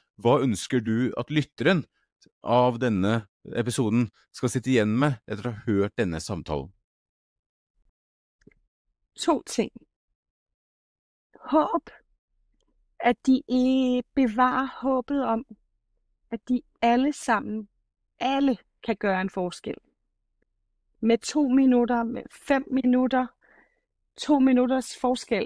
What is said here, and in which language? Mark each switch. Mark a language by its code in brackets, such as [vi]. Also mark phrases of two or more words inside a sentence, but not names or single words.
[no] Hva ønsker du at lytteren av denne episoden skal sitte igjen med etter å ha hørt denne samtalen? [da] 2 ting. Håb. At de bevarer håbet om, at de alle sammen, alle kan gøre en forskel. Med 2 minutter, med 5 minutter, 2 minutters forskel.